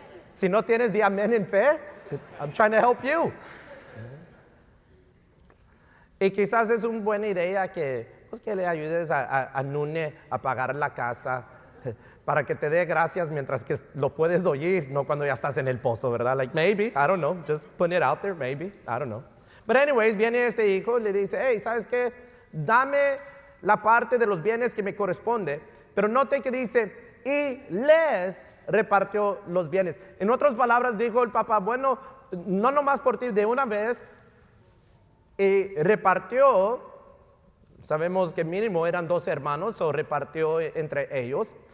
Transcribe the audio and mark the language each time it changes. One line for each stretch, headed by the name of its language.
Spanish: Si no tienes, di amén en fe.
English: I'm trying to help you.
Spanish: Y quizás es una buena idea que le ayudes a Nune a pagar la casa para que te dé gracias mientras que lo puedes oír, no cuando ya estás en el pozo, ¿verdad?
English: Like maybe, I don't know, just put it out there, maybe, I don't know. But anyways,
Spanish: viene este hijo y le dice, hey, ¿sabes qué? Dame la parte de los bienes que me corresponde. Pero note que dice, y les repartió los bienes. En otras palabras, dijo el papá, bueno, no nomás por ti, de una vez, y repartió, sabemos que mínimo eran 2 hermanos, o repartió entre ellos.